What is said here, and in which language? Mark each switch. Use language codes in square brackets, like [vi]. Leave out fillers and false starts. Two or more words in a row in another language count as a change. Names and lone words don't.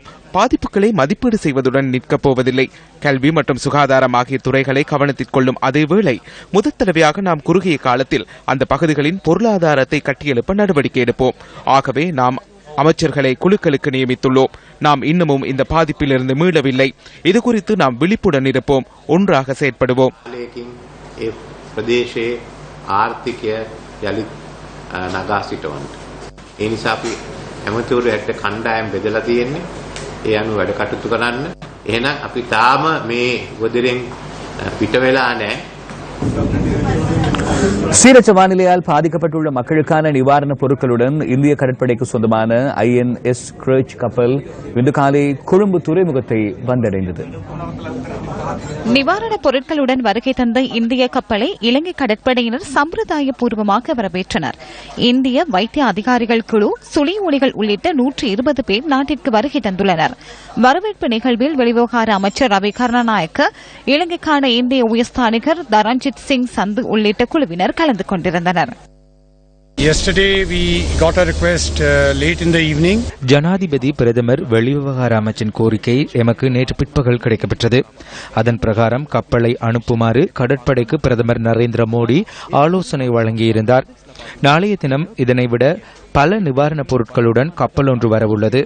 [ta] பாதிப்புகளை மதிப்பீடு செய்வதுடன் நிற்கப் போவதில்லை. கல்வி மற்றும் சுகாதாரம் ஆகிய துறைகளை கவனத்தில் கொள்ளும் அதேவேளை முதல் தடவையாக நாம் குறுகிய காலத்தில் அந்த பகுதிகளின் பொருளாதாரத்தை கட்டியெழுப்ப நடவடிக்கை எடுப்போம். ஆகவே நாம் அமைச்சர்களை குழுக்களுக்கு நியமித்துள்ளோம். நாம் இன்னமும் இந்த பாதிப்பிலிருந்து மீளவில்லை. இது குறித்து நாம் விழிப்புடன் இருப்போம். ஒன்றாக செயற்படுவோம். [si] ඒ අනුව වැඩ කටයුතු කරන්න. එහෙනම් අපි තාම මේ වදිරෙන් පිට වෙලා නැහැ. [ta] சீரற்ற வானிலையால் பாதிக்கப்பட்டுள்ள மக்களுக்கான நிவாரணப் பொருட்களுடன் இந்திய கடற்படைக்கு சொந்தமான INS கிரச் கப்பல் இன்று காலை கொழும்பு துறைமுகத்தை வந்தடைந்தது. நிவாரணப் பொருட்களுடன் வருகை தந்த இந்திய கப்பலை இலங்கை கடற்படையினர் சம்பிரதாய பூர்வமாக வரவேற்றனர். இந்திய வைத்திய அதிகாரிகள் குழு, சுழி ஒலிகள் உள்ளிட்ட 120 பேர் நாட்டிற்கு வருகை தந்துள்ளனர். வரவேற்பு நிகழ்வில் வெளிவிவகார அமைச்சர் ரவி கருணாநாயக்க, இலங்கைக்கான இந்திய உயர்ஸ்தானிகர் தரண்ஜித் சிங் சந்து உள்ளிட்ட குழுவினர் கலந்து கொண்டிருந்தனர். [en] Yesterday we got a request late in the evening. [ta] ஜனாதிபதி பிரதமர் வெளிவிவகார அமைச்சின் கோரிக்கை எமக்கு நேற்று பிற்பகல் கிடைக்கப்பெற்றது. அதன் பிரகாரம் கப்பலை அனுப்புமாறு கடற்படைக்கு பிரதமர் நரேந்திர மோடி ஆலோசனை வழங்கியிருந்தார். நாளைய தினம் இதனைவிட பல நிவாரணப் பொருட்களுடன் கப்பல் ஒன்று வரவுள்ளது.